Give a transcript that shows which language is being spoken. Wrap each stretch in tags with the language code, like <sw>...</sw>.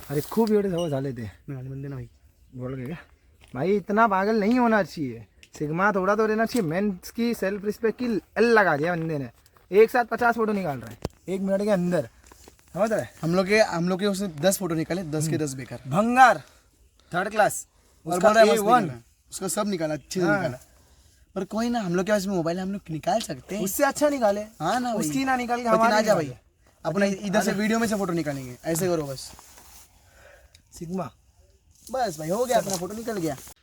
<mr>अरे खूप एवढे सवय झाले ते.</mr> <hi>बंदे ना भाई. बोल गए क्या भाई? इतना पागल नहीं होना चाहिए. सिग्मा थोड़ा तो रहना चाहिए. मेंस की सेल्फ रिस्पेक्ट की एल लगा दिया बंदे ने. एक साथ 50 फोटो निकाल रहा है 1 मिनट के अंदर. समझ रहा है? हम लोग के उसने 10 फोटो निकाले, 10 के 10 बेकार. भंगार 3rd क्लास. और बोल रहा है मस्त निकाला. उसका सब निकाला, अच्छे से निकाला. पर कोई ना, हम लोग के पास मोबाइल है, हम लोग निकाल सकते हैं. उससे अच्छा निकाले. हाँ ना भाई. उसकी ना निकाल के पति ना हमारी जा भाई, अपना इधर से वीडियो में से फोटो निकालेंगे. ऐसे करो बस. सिग्मा. बस भाई हो गया, अपना फोटो निकल गया.</hi>